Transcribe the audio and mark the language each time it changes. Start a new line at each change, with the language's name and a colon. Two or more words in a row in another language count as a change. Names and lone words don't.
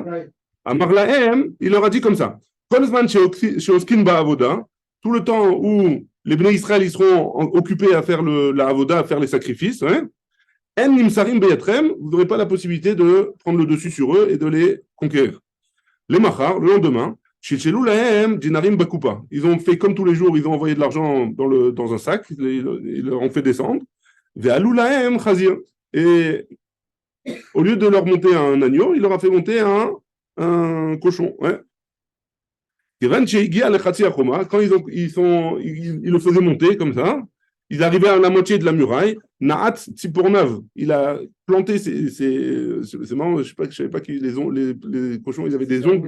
French: À Marlahem, il leur a dit comme ça. Tout le temps où les Bnei Israël ils seront occupés à faire la avoda, à faire les sacrifices,
Hebrew: אין נמסרים בידם,
French: vous n'aurez pas la possibilité de prendre le dessus sur eux et de les conquérir. Les machar, le lendemain,
Hebrew: שלשלו להם דינרים בקופה.
French: Ils ont fait comme tous les jours, ils ont envoyé de l'argent dans un sac, ils leur ont fait descendre.
Hebrew: והעלו להם חזיר.
French: Et au lieu de leur monter un agneau, il leur a fait monter un cochon. Quand ils le faisaient monter comme ça, ils arrivaient à la moitié de la muraille.
Hebrew: נעץ ציפורניו,
French: il a planté c'est marrant, je ne savais pas que les cochons, ils avaient des ongles.